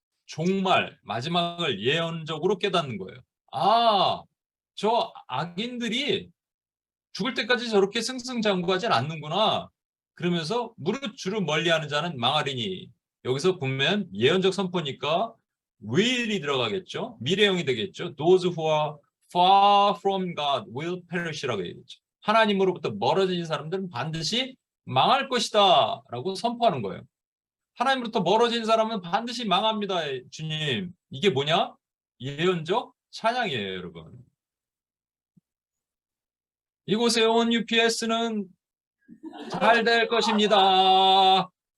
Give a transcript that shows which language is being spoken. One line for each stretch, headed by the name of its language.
Korean: 종말, 마지막을 예언적으로 깨닫는 거예요. 저 악인들이 죽을 때까지 저렇게 승승장구하진 않는구나. 그러면서 무릇 주를 멀리하는 자는 망하리니. 여기서 보면 예언적 선포니까 will이 들어가겠죠. 미래형이 되겠죠.
English: Those who are far from God will perish
Korean: 라고 얘기했죠. 하나님으로부터 멀어진 사람들은 반드시 망할 것이다 라고 선포하는 거예요. 하나님으로부터 멀어진 사람은 반드시 망합니다. 주님. 이게 뭐냐? 예언적 찬양이에요, 여러분. 이곳에 온 UPS는 잘 될 것입니다.